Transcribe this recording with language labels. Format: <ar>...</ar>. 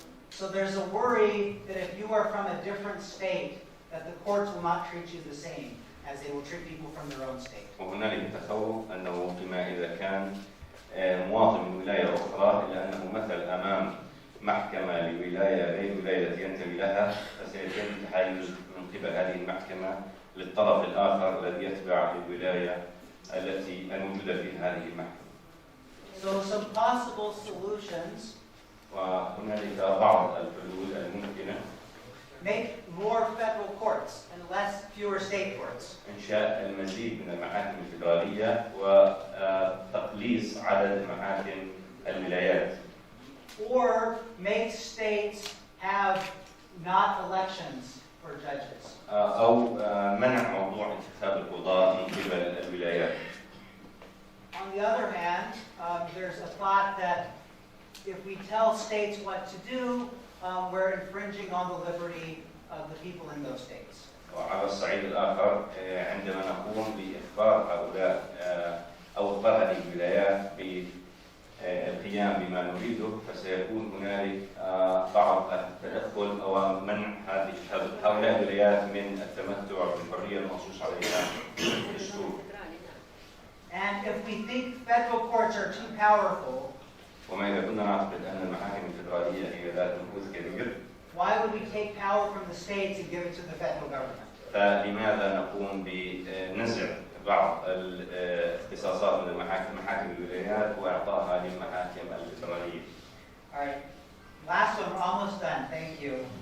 <en>So there's a worry that if you are from a different state, that the courts will not treat you the same as they will treat people from their own state.</en> <ar>وهنالك تخوف أنه فيما إذا كان مواطن من ولاية أخرى إلا أنه مثل أمام محكمة لولاية غير الولاية التي ينتمي لها فسيتم التحيز من قبل هذه المحكمة للطرف الآخر الذي يتبع الولاية التي الموجودة في هذه المحكمة.</ar> <en>So some possible solutions.</en> <ar>وهنالك بعض الحلول الممكنة.</ar> <en>Make more federal courts and fewer state courts.</en> <ar>إنشاء المزيد من المحاكم الفيدرالية وتقليص عدد محاكم الولايات.</ar> <en>Or make states have not elections for judges.</en> <ar>أو منع موضوع انتخاب القضاة من قبل الولايات.</ar> <en>On the other hand, there's a thought that if we tell states what to do, we're infringing on the liberty of the people in those states.</en> <ar>وعلى الصعيد الآخر عندما نقوم بإخبار هؤلاء أو إخبار هذه الولايات بالقيام بما نريده فسيكون هنالك بعض التدخل أو منع هؤلاء الولايات من التمتع بالحرية المنصوص عليها في الدستور.</ar> <en>And if we think federal courts are too powerful,</en> <ar>وما إذا كنا نعتقد أن المحاكم الفيدرالية هي ذات نفوذ كبير،</ar> <en>why would we take power from the states and give it to the federal government?</en> <ar>فلماذا نقوم بنزع بعض الاختصاصات من محاكم الولايات وإعطائها للمحاكم الفيدرالية؟</ar> <en>All right, last one, we're almost done. Thank you.</en>